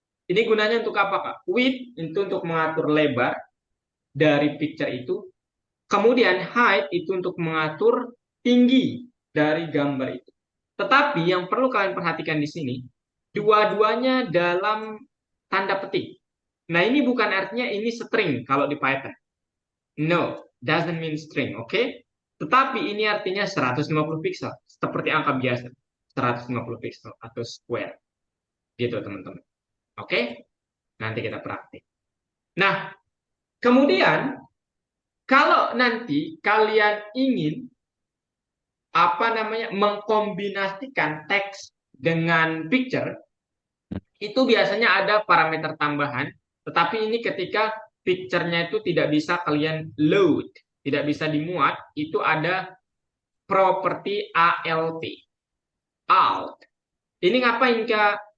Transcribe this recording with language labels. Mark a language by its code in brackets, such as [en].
[id] Ini gunanya untuk apa, Kak? Width itu untuk mengatur lebar dari picture itu. Kemudian height itu untuk mengatur tinggi dari gambar itu. Tetapi yang perlu kalian perhatikan di sini, dua-duanya dalam tanda petik. Nah, ini bukan artinya ini string kalau di Python. [en] No, doesn't mean string, oke? [id] Tetapi ini artinya 150 pixel, seperti angka biasa. 150 pixel atau square. Gitu, teman-teman. Oke? Nanti kita praktik. Nah, kemudian kalau nanti kalian ingin mengkombinasikan teks dengan picture, itu biasanya ada parameter tambahan, tetapi ini ketika picture-nya itu tidak bisa kalian load, tidak bisa dimuat, itu ada properti alt. Alt. Ini ngapain, Kak?